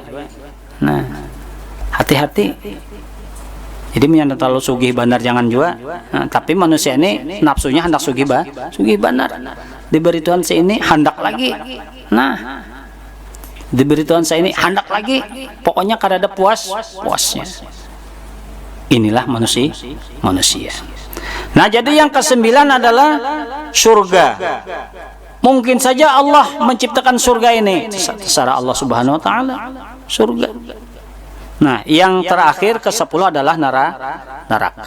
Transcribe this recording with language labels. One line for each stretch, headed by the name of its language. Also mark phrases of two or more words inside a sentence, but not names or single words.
Indonesian: Nah, hati-hati. Jadi menyana terlalu
Banjar: sugih bandar
Indonesian: jangan juga. Nah, tapi manusia ini nafsunya hendak
Banjar: sugih bandar.
Indonesian: Diberi Tuhan ini hendak lagi. Nah, diberi Tuhan ini hendak lagi. Pokoknya kada ada puasnya. Inilah manusia. Nah, jadi yang ke-9 adalah surga. Mungkin saja Allah menciptakan surga ini secara Allah
Arabic: سبحانه وتعالى,
Indonesian: surga. Nah, yang terakhir ke-10 adalah neraka.